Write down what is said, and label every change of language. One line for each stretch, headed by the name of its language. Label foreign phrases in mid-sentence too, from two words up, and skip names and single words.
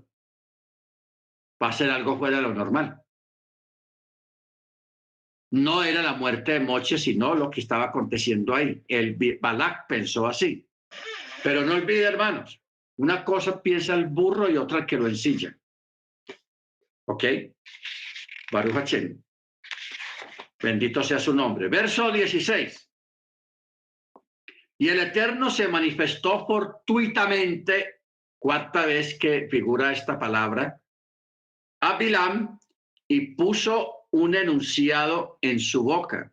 Spanish: Va a ser algo fuera de lo normal. No era la muerte de Moche, sino lo que estaba aconteciendo ahí. Balac pensó así. Pero no olvide, hermanos, una cosa piensa el burro y otra el que lo ensilla.
Hebrew: ¿Ok? ברוך השם.
Spanish: Bendito sea su nombre. Verso 16. Y el Eterno se manifestó fortuitamente, cuarta vez que figura esta palabra, a Bilam y puso un enunciado en su boca.